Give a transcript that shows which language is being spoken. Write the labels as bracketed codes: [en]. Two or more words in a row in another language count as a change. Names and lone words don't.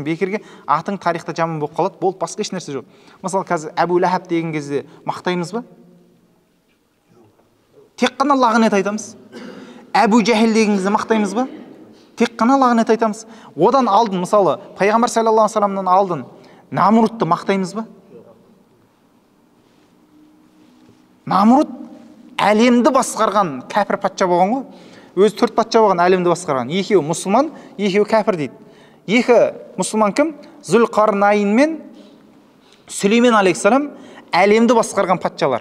[kk] Бекерге атың тарихта жаман болып қалады, болды, басқа еш нәрсе жоқ. Мысалы, қазір Әбу Ләхаб деген кезде мақтаймыз ба? Тек қана лағнет айтамыз. Әбу Жәһил деген кезде мақтаймыз ба? Тек қана лағнет айтамыз. Одан алдын, мысалы, Пайғамбар [ar] صلى الله عليه وسلم [kk] алдын Намрудты мақтаймыз ба? Намруд әлемді басқарған кәпір патша болған ғой. Өзі 4 патша болған, әлемді басқарған. Екеуі мұсылман, екеуі кәпір дейді. Екі мұсылман кім? Зүлқарнайн мен Сүлеймен алейхиссалам әлемді басқарған патшалар.